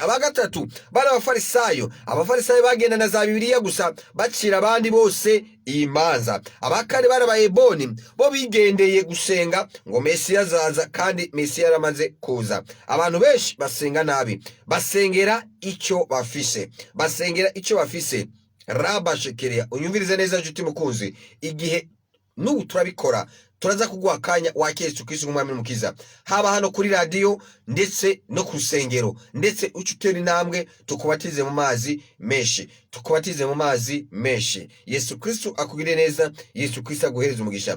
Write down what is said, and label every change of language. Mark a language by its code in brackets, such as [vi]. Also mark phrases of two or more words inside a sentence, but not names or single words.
[rn] Abagatatu bari abafarisayo. Abafarisayo bagenda na za Bibiliya gusa bacira abandi bose imanza. Abakane bari abayeboni, bo bigendeye gusenga ngo Mesiya azaza, kandi Mesiya yaramaze kuza. Abantu benshi basenga nabi, basengera icyo bafise, basengera icyo bafise. Rabashekerea, unyumvirize neza nshuti mukunzi, igihe n'ubu turabikora, turaza kuguha akanya wakire Yesu Kristo nk'umwami n'umukiza, haba hano kuri radio ndetse no ku rusengero, ndetse ucutera intambwe tukubatize mu mazi menshi, tukubatize mu mazi menshi. Yesu Kristo akugire neza, Yesu Kristo aguhereza umugisha.